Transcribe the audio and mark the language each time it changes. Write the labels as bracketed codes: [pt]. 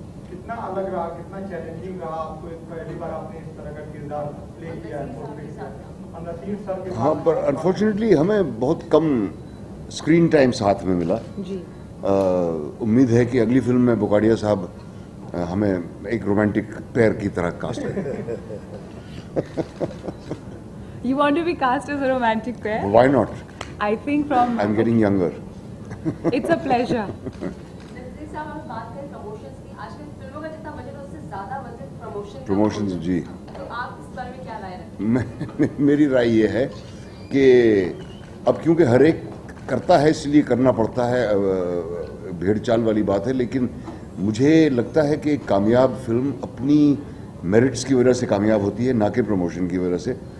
[hi] कितना अलग रहा, कितना चैलेंजिंग रहा आपको? पहली बार आपने इस तरह का किरदार प्ले किया है नसीर सर के? हाँ, पर अनफॉर्चुनेटली हमें बहुत कम स्क्रीन टाइम साथ में मिला जी। उम्मीद है कि अगली फिल्म में बुकाडिया साहब हमें एक रोमांटिक पेयर की तरह कास्ट करें। [en] You want to be cast as a romantic pair? Why not? I think from I'm getting younger. It's a pleasure. [hi] Naseer साहब, हम बात करें प्रमोशंस की, आजकल फिल्मों का जितना बजट है उससे ज्यादा बजट प्रमोशंस जी। तो आप इस बारे में क्या राय रखते हैं? मेरी राय ये है कि अब क्योंकि हर एक करता है इसलिए करना पड़ता है, भेड़ चाल वाली बात है, लेकिन मुझे लगता है कि कामयाब फिल्म अपनी मेरिट्स की वजह से कामयाब होती है, ना कि प्रमोशन की वजह से।